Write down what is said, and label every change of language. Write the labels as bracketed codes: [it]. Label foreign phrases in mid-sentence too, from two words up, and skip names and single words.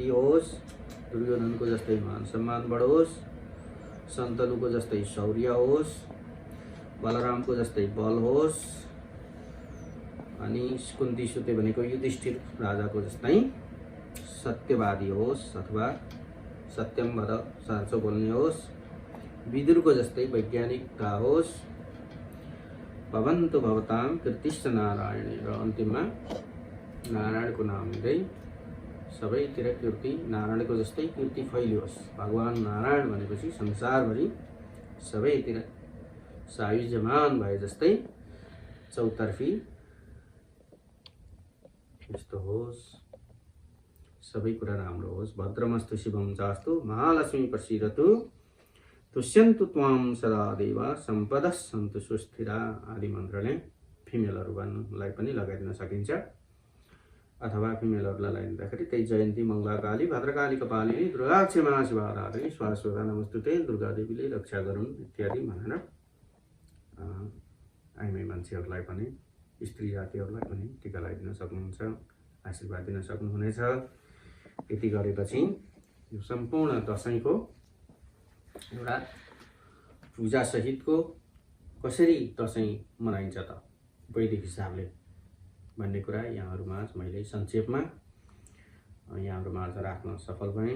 [ne] होस्, दुर्योधनको जस्तै मान सम्मान बढोस्, सन्तनुको जस्तै शौर्य होस्, बलरामको जस्तै बल होस्, अनि कुन्ती सुते भनेको युधिष्ठिर राजाको जस्तै सत्यवादी होस् अथवा [sa] सत्यम वद [ne] साँचो बोल्ने होस्, विदुरको जस्तै वैज्ञानिकता होस्, [sa] भवन्तु भवतां कीर्तिश्च नारायणे, [ne] र अन्तिममा नारायणको नाम लिँदै सबैतिर कीर्ति नारायणको जस्तै कीर्ति फैलियोस्। भगवान नारायण भनेपछि संसारभरि सबैतिर सायुज्यमान भए जस्तै चौतर्फी यस्तो होस्, सबै कुरा राम्रो होस्। [sa] भद्रमस्तु शिवं चास्तु महालक्ष्मी प्रसीदतु तुष्यन्तु त्वां सदा देवा सम्पदः सन्तु सुस्थिरा [ne] आदि मन्त्रले फिमेलहरूलाई पनि लगाइदिन सकिन्छ। अथवा फिमेलहरूलाई लगाइदिँदाखेरि त्यही [sa] जयन्ती मङ्गलाकाली भद्रकाली कपालिनी दुर्गा क्षमा शिवाधारिणी स्वास्वदा नमस्तुते [ne] दुर्गा देवीले रक्षा गरून् इत्यादि भनेर आइमाई मान्छेहरूलाई पनि स्त्री जातिहरूलाई पनि टीका लगाइदिन सक्नुहुन्छ, आशीर्वाद दिन सक्नुहुनेछ। यति गरेपछि यो सम्पूर्ण दशैंको एउटा पूजा सहितको कसरी दशैं मनाइन्छ त वैदिक हिसाबले भन्ने कुरा यहाँहरुमाझ मैले संक्षेपमा यहाँहरुमाझ राख्न सफल भएँ।